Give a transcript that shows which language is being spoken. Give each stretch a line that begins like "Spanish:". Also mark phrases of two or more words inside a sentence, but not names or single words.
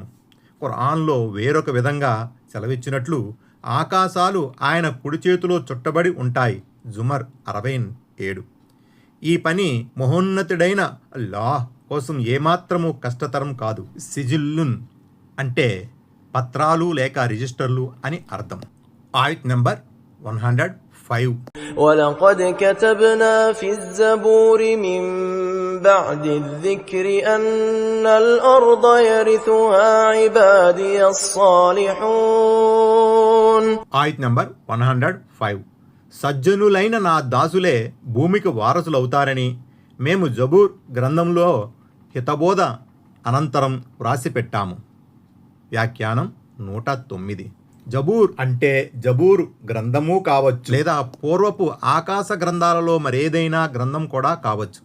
Telugu: ఖురాన్లో వేరొక విధంగా సెలవిచ్చినట్లు ఆకాశాలు ఆయన కుడి చేతిలో చుట్టబడి ఉంటాయి. జుమర్ 67. ఈ పని మహోన్నతుడైన అల్లాహ్ కోసం ఏమాత్రము కష్టతరం కాదు. సిజిల్లున్ అంటే పత్రాలు లేక రిజిస్టర్లు అని అర్థం. ఆయత్ నంబర్ 105.
Arabic: ولقد كتبنا في الزبور من بعد الذكر أن الأرض يرثها عبادي الصالحون.
Telugu: ఆయత్ నంబర్ 105. సజ్జనులైన నా దాసులే భూమికి వారసులవుతారని మేము జబూర్ గ్రంథంలో హితబోధ అనంతరం వ్రాసిపెట్టాము. వ్యాఖ్యానం 109. జబూర్ అంటే జబూర్ గ్రంథము కావచ్చు, లేదా పూర్వపు ఆకాశ గ్రంథాలలో మరేదైనా గ్రంథం కూడా కావచ్చు.